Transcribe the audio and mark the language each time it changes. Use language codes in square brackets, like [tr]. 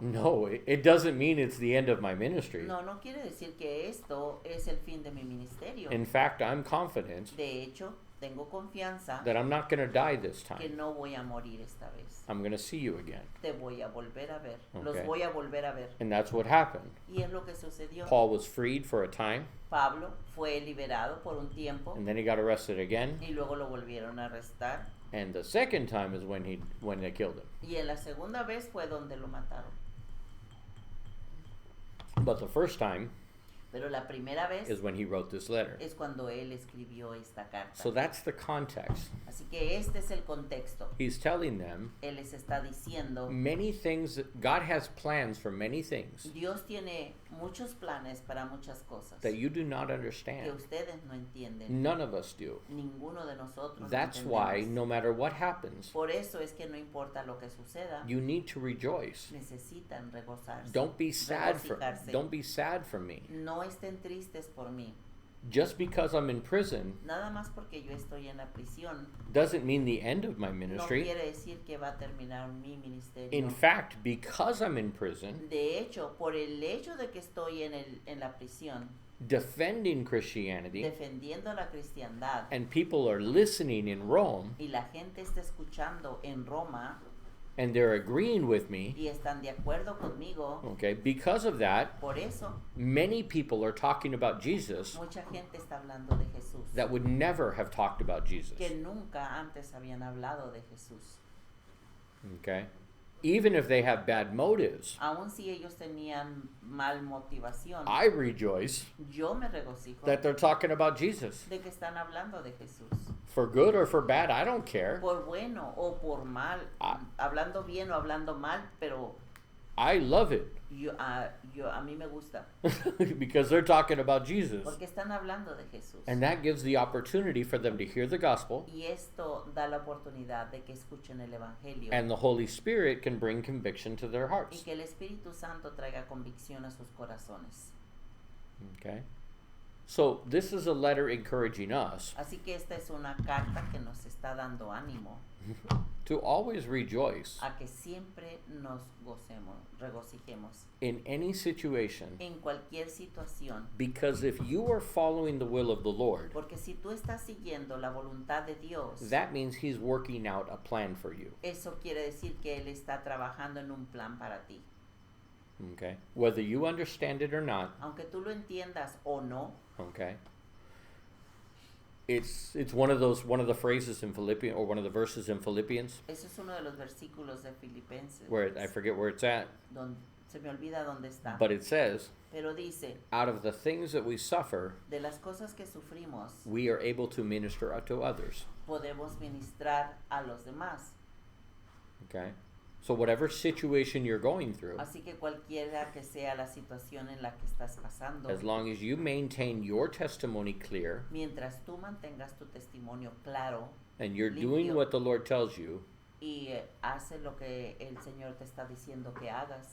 [en] no, it doesn't mean it's the end of my ministry. [es] no quiere decir que esto es el fin de mi ministerio. [en] In fact, I'm confident [es] De hecho, tengo confianza [en] that I'm not going to die this [es] que [en] time. [es] no voy a morir esta vez. [en] I'm going to see you again. [es] Te voy a volver a ver. [en] Okay. [es] Los voy a volver a ver. [en] And that's what happened. [es] Y es lo que sucedió. [en] Paul was freed for a time, [es] Pablo fue liberado por un tiempo [en] and then he got arrested again. [es] y luego lo volvieron a arrestar. [en] And the second time is when they killed him. [es] Y en la segunda vez fue donde lo mataron. [en] But the first time [es] Pero la primera vez [en] is when he wrote this letter. [es] es cuando él escribió esta carta. [en] So that's the context. [es] Así que este es el contexto. [en] He's telling them [es] Él les está diciendo, [en] many things, God has plans for many things [es] Dios tiene muchos planes para muchas cosas [en] that you do not [es] que [en] understand. [es] ustedes no entienden. [en] None of us do. [es] Ninguno de nosotros [en] That's [es] entendemos. [en] why no matter what happens, [es] Por eso es que no importa lo que suceda, [en] you need to rejoice. [es] necesitan regozarse. [en] Don't be sad [es] regocijarse. [en] don't be sad for me. [es] No estén tristes por mí. [en] Just because I'm in prison [es] Nada más porque yo estoy en la prisión [en] doesn't mean the end of my [es] no [en] ministry. [es] quiere decir que va a terminar mi ministerio. [en] In fact, because I'm in prison, [es] De hecho, por el hecho de que estoy en la prisión [en] defending Christianity, [es] defendiendo la cristiandad [en] and people are listening in Rome, [es] y la gente está escuchando en Roma [en] and they're agreeing with me, [es] y están de acuerdo conmigo, [en] okay, because of that, [es] por eso [en] many people are talking about Jesus [es] mucha gente está hablando de Jesús [en] that would never have talked about Jesus. [es] que nunca antes habían hablado de Jesús. [en] Okay? Even if they have bad motives, [es] Aun si ellos tenían mal motivación, [en] I rejoice [es] yo me regocijo [en] that they're talking about Jesus. [es] de que están hablando de Jesús. [en] For good or for bad, I don't care. [es] Por bueno o por mal, Ah. hablando bien o hablando mal, pero [en] I love it [es] a mí me gusta, [en] because they're talking about Jesus. [es] porque están hablando de Jesús. [en] And that gives the opportunity for them to hear the gospel, [es] Y esto da la oportunidad de que escuchen el Evangelio [en] and the Holy Spirit can bring conviction to their [es] y [en] hearts. [es] que el Espíritu Santo traiga convicción a sus corazones. [en] Okay? So this is a letter encouraging us [es] Así que esta es una carta que nos está dando ánimo [en] to always rejoice [es] a que siempre nos regocijemos [en] in any situation, [es] en cualquier situación, [en] because if you are following the will of the Lord, [es] porque si tú estás siguiendo la voluntad de Dios, [en] that means He's working out a plan for you. [es] eso quiere decir que Él está trabajando en un plan para ti. [en] Okay? Whether you understand it or not, [es] Aunque tú lo entiendas o no, [en] okay? It's one of the phrases in Philippians, or one of the verses in Philippians [es] eso es uno de los versículos de Filipenses, [en] where I forget where it's at, [es] donde se me olvida dónde está, [en] but it says, [es] pero dice, [en] out of the things that we suffer, [es] de las cosas que sufrimos, [en] we are able to minister to others. [es] podemos ministrar a los demás. [en] Okay? So whatever situation you're going through, [es] Así que cualquiera que sea la situación en la que estás pasando, [en] as long as you maintain your testimony clear [es] mientras tú mantengas tu testimonio claro [en] and you're [es] limpio, [en] doing what the Lord tells you, [es] y hace lo que el Señor te está diciendo que hagas,